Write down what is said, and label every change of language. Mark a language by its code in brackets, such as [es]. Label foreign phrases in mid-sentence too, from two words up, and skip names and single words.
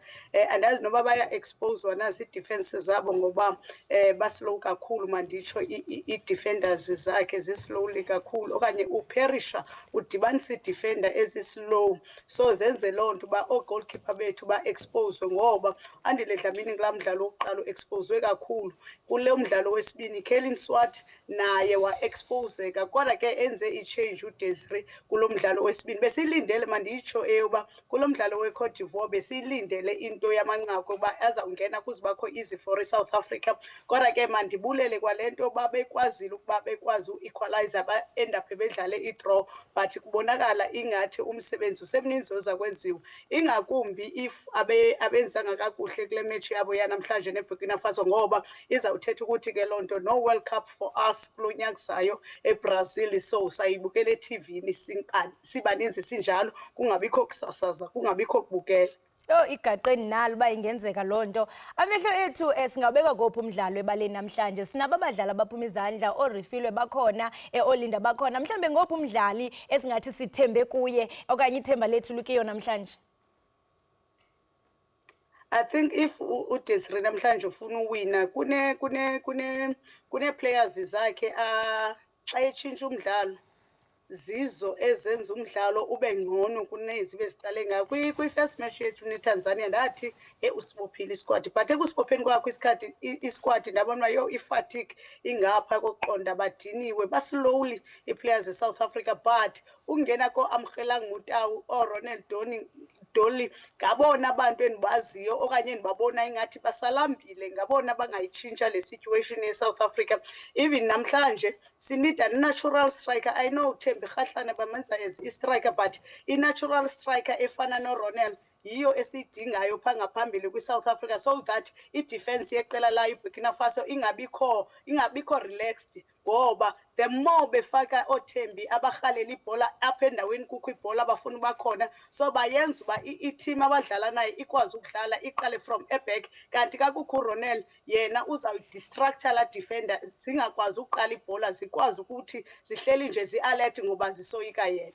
[xh] Andazi noba baya-exposwa nazi ii-defense zabo ngoba baslow kakhulu manditsho ii-defenders zakhe zislowly kakhulu okanye uPerisha udibanisa ii-defender ezislow, so zenze loo nto uba oo-goalkeeper bethu ba-expose ngoba Andile Dlamini kulaa mdlalo wokuqala u-expozwe kakhulu. Kule mdlalo wesibini Kelly Swart naye wa-exposeka kodwa ke enze i-change uDesiree kulo mdlalo wesibini. Besiyilindele manditsho eyoba kulo mdlalo we-Cote d'Ivoire besiyilindele into yamanqaku uba azawungena kuze bakho [en] easy for [xh] iSouth Africa, kodwa ke mandibulele kwale nto babekwazile ukuba bekwazi u-equalizer ba-endaphe bedlale i-draw, but kubonakala ingathi umsebenzi usemninzi oza kwenziwa ingakumbi if abenzanga kakuhle kule match yabo yanamhlanje neBurkina Faso, ngoba izawuthetha ukuthi ke loo nto no World Cup [en] for us [xh] kulo nyaka uzayo eBrazil. So sayibukela eTV-ni sibaninzi sinjalo, kungabikho kusasaza, kungabikho kubukela. Igaqeni nalo uba ingenzeka loo nto. Amehlo ethu singabeka kophi umdlalo ebaleni namhlanje? Sinabo abadlali abaphuma izandla, oRifilwe bakhona, oLinda bakhona. Mhlambe ngophi umdlali esingathi sithembe kuye okanye ithemba lethu likiyo namhlanje? [en] I think if [xh] uDesiree namhlanje ufuna uwina kune players zakhe xa etshintsha umdlalo zizo ezenza umdlalo ube ngcono kunezi beziqale ngayo. Kwi-first match yethu neTanzania ndathi usibophile isquad, but ekusibopheni kwakho isikhathi isquad ndabona yo ifatigue ingapha kokuqonda badiniwe baslowly i-players eSouth Africa, but ungena ko-Amgelang Mutawu oRonald Dolly ngabona abantu endibaziyo okanye endibabona ingathi basalambile, ngabona bangayitshintsha le situation eSouth Africa. Even namhlanje sinida a- [en] natural striker. I know [xh] Thembi Kgatlana bamenza as i-striker, but i- [en] natural striker [xh] efana noRonel yiyo esiyidingayo phaa ngaphambili kwi-South Africa, [en] so that [xh] i-defense yeqela layo iBurkina Faso ingabikho relaxed, ngoba [en] the more [xh] befaka oThembi abarhalela ibhola apha endaweni kukho ibhola abafuna uba khona, so bayenza uba i-team abadlala nayo ikwazi ukudlala iqale from eback, kanti kakukho uRonel yena uzawudistructa la defender zingakwazi ukuqala ibhola, zikwazi ukuthi zihleli nje zi-alert ngoba zisoyika yena.